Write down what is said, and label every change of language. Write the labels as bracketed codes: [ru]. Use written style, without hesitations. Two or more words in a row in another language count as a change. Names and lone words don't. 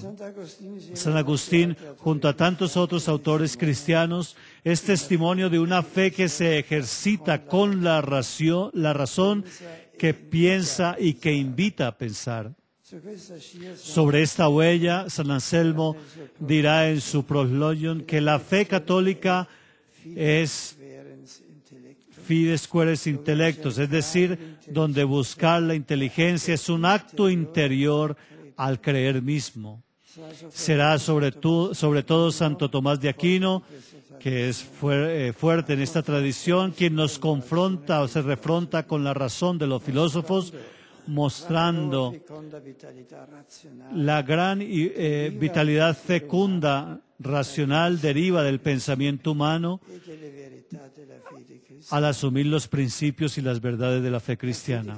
[es] San Agustín, junto a tantos otros autores cristianos, es testimonio de una fe que se ejercita con la razón que piensa y que invita a pensar. Sobre esta huella, San Anselmo dirá en su Proslogion que la fe católica es [la] fides queres intellectus, [es] es decir, donde buscar la inteligencia es un acto interior al creer mismo. Será sobre todo Santo Tomás de Aquino, que es fuerte en esta tradición, quien nos confronta o se refronta con la razón de los filósofos, mostrando la gran vitalidad fecunda, racional, deriva del pensamiento humano al asumir los principios y las verdades de la fe cristiana.